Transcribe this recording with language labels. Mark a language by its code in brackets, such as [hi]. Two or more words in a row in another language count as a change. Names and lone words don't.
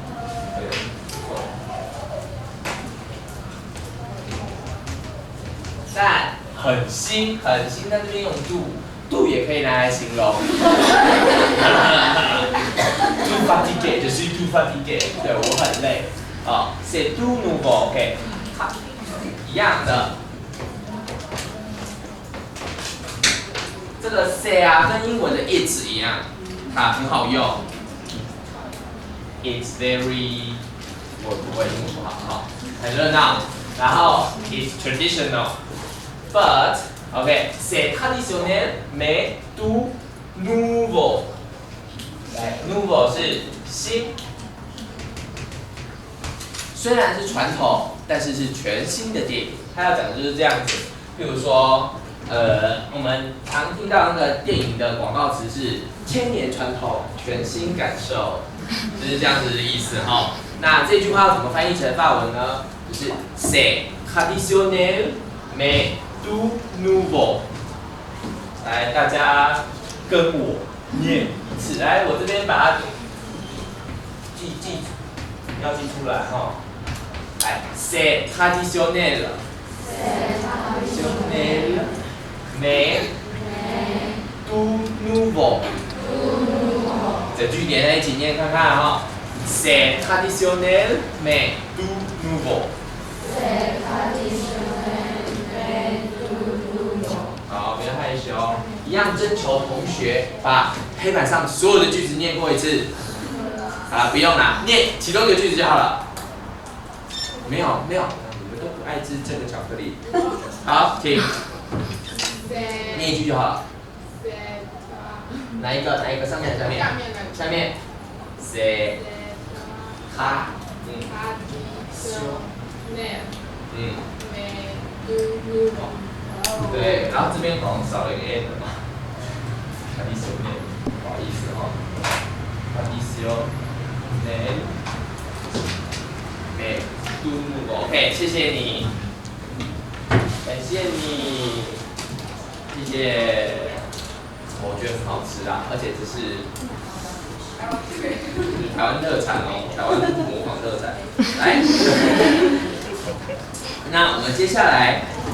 [zh] 但很新，很新，在这边用度也可以拿来形容。 [fr] too fatigué， [zh] 就是 [fr] too fatigué， [zh] 对我很累。哦 ， [fr] c'est tout nouveau， [zh] OK， 好，一样的。这个 say 啊，跟英文的 it 一样，它很好用。 [en] It's very， [zh] 我不会英文不好，哈，很热闹。 [en] 然后 it's traditional。But, [fr] OK, c'est traditionnel, mais tout nouveau. [zh] 来 ，nouveau 是新，虽然是传统，但是是全新的电影。他要讲的就是这样子。譬如说，我们常听到那个电影的广告词是千年传统，全新感受，就是这样子的意思哈。那这句话要怎么翻译成法文呢？ [fr] 就是 c'est traditionnel, mais tout nouveau， [zh] 来，大家跟我念一次。来，我这边把它要记出来哈。 [fr] 来 ，c'est traditionnel， mais tout nouveau。 [zh] 这句连在一起念看看哈。 [fr] c'est traditionnel, mais tout nouveau。 [zh] 好，不要害羞。一样征求同学把黑板上所有的句子念过一次。啊，不用啦，念其中一个句子就好了。没有，你们都不爱吃这个巧克力。好，请念一句就好了。哪一个？上面还是下面？下面。c'est对，然后这边好像少了一个 n 嘛 traditionnel， 不好意思哈 traditionnel， [fr] mais tout nouveau， [zh] OK， 谢谢你，感谢你，谢谢，我觉得很好吃啦，而且这是台湾特产哦，台湾模仿特产，来，那我们接下来。